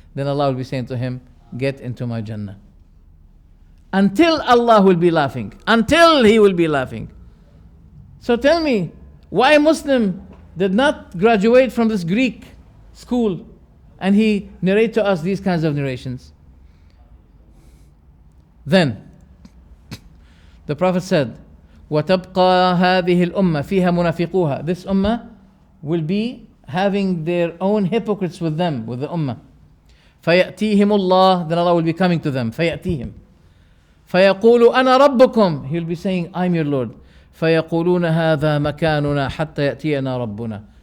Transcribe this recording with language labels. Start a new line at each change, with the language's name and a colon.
English: Then Allah will be saying to him, get into my Jannah. Until Allah will be laughing. Until He will be laughing. So tell me, why Muslim did not graduate from this Greek school and he narrate to us these kinds of narrations? Then the Prophet said,
Arabic: وَتَبْقَى هَذِهِ الْأُمَّةِ فِيهَا مُنَافِقُوهَا.
English: This ummah will be having their own hypocrites with them, with the ummah.
Arabic: فَيَأْتِيهِمُ اللَّهِ.
English: Then Allah will be coming to them.
Arabic: فَيَأْتِيهِم فَيَقُولُ أَنَا رَبُّكُمْ.
English: He will be saying, I'm your Lord.
Arabic: فَيَقُولُونَ هَذَا مَكَانُنَا حَتَّى يَأْتِيَنَا رَبُّنَا.